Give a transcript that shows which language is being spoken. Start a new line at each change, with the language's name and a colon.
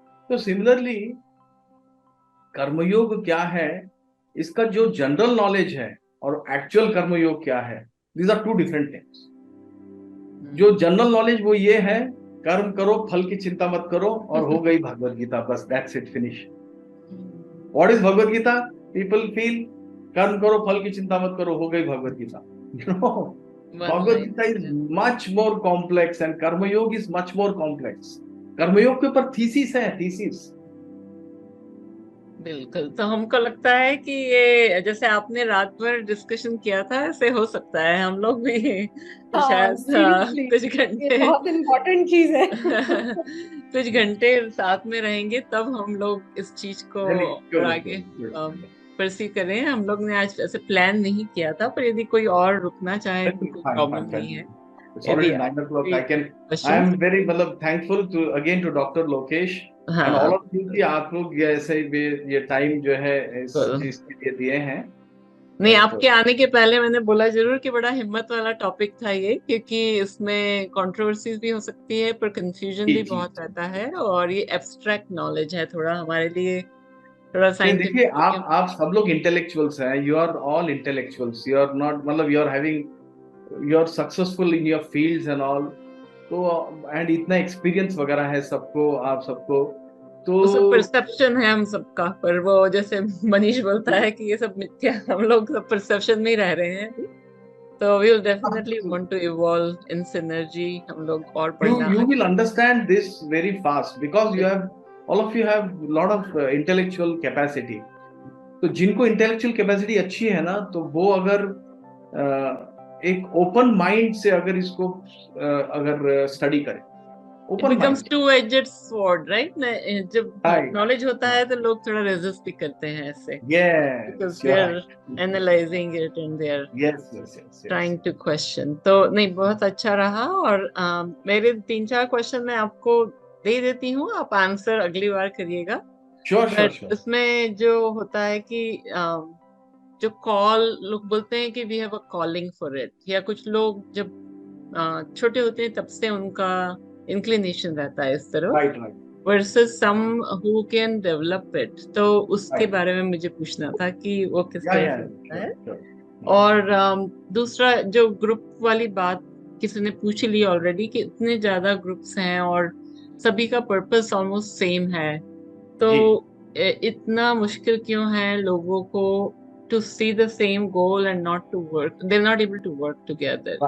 Hindi: तो सिमिलरली कर्मयोग क्या है, इसका जो जनरल नॉलेज है और एक्चुअल कर्मयोग क्या है,
English: These are two different things.
Hindi: जो जनरल नॉलेज वो ये है, कर्म करो, फल की चिंता मत करो, और हो गई भगवत गीता, बस
English: That's it, finish. What is Bhagavad Gita? people feel
Hindi: कर्म करो फल की चिंता मत करो, हो गई Bhagavad Gita.
English: Bhagavad Gita is much more complex and karma yoga is much more complex.
Hindi: कर्म योग के ऊपर थीसिस है, थीसिस. बिल्कुल. तो हमको लगता है कि ये जैसे आपने रात भर डिस्कशन किया था, ऐसे हो सकता है हम लोग भी शायद कुछ घंटे, बहुत इम्पोर्टेंट चीज है. कुछ घंटे साथ में रहेंगे तब हम लोग इस चीज को और आगे परसीव करें. हम लोग ने आज ऐसे प्लान नहीं किया था, पर यदि कोई और रुकना चाहे तो कोई प्रॉब्लम नहीं है.
English: It's already 9 o'clock. I am very thankful again to Dr. Lokesh and all of you
Hindi: कि आप लोग ऐसे ये टाइम जो है इस चीज के लिए दिए हैं. नहीं, आपके आने के पहले मैंने बोला जरूर कि बड़ा हिम्मत वाला टॉपिक था ये, क्योंकि इसमें कंट्रोवर्सीज भी हो सकती है पर कंफ्यूजन भी बहुत रहता है, और ये एब्स्ट्रैक्ट नॉलेज है थोड़ा हमारे लिए, थोड़ा साइंटिफिक. देखिए आप सब लोग इंटेलेक्चुअल्स हैं.
English: You are all intellectuals. You are not, मतलब you are having, you are successful in your fields and all.
Hindi: तो एंड इतना एक्सपीरियंस वगैरह है सबको, आप सबको. तो सब परसेप्शन है हम सबका, पर वो जैसे मनीष बोलता है कि ये सब मिथ्या, हम लोग सब परसेप्शन में ही रह रहे हैं.
English: तो we will definitely want to evolve in synergy.
Hindi: हम लोग और पढ़ना.
English: You will understand this very fast because you have, all of you have lot of intellectual capacity.
Hindi: तो जिनको intellectual capacity अच्छी है ना, तो वो अगर एक ओपन माइंड से अगर इसको अगर स्टडी करें,
English: It becomes two-edged sword, right?
Hindi: जब नॉलेज होता है तो लोग थोड़ा रेजिस्ट भी करते हैं ऐसे.
English: Yes, because they are analyzing it and they are yes. trying to question.
Hindi: तो नहीं, बहुत अच्छा रहा. और मेरे 3-4 क्वेश्चन मैं आपको दे देती हूँ, आप आंसर अगली बार करिएगा.
English: Sure.
Hindi: इसमें जो होता है कि जो कॉल, लोग बोलते हैं कि
English: we have a calling for it,
Hindi: या कुछ लोग जब छोटे होते हैं तब से उनका इंक्लिनेशन रहता है इस तरफ,
English: right. versus some who can develop it.
Hindi: तो उसके बारे में मुझे पूछना था कि वो किस तरह से होता है. और दूसरा जो ग्रुप वाली बात किसी ने पूछ ली ऑलरेडी कि इतने ज्यादा ग्रुप्स हैं और सभी का पर्पस ऑलमोस्ट सेम है, तो इतना मुश्किल क्यों है लोगों को
English: to see the same goal and not to work, they're not able to work together.